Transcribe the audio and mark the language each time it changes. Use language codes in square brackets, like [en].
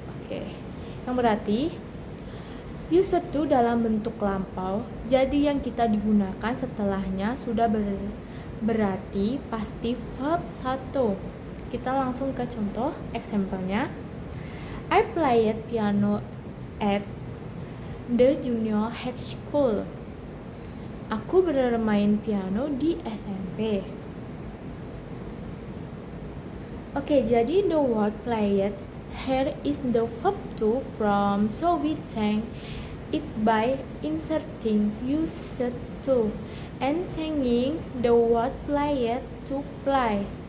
[id] Oke. Yang berarti used to dalam bentuk lampau, jadi yang kita digunakan setelahnya sudah berarti pasti verb 1. Kita langsung ke contoh example-nya. [en] I played piano at the junior high school. [id] Aku bermain piano di SMP. Oke, jadi [en] the word played here is the verb to from, so we change it by inserting used to and changing the word played to play.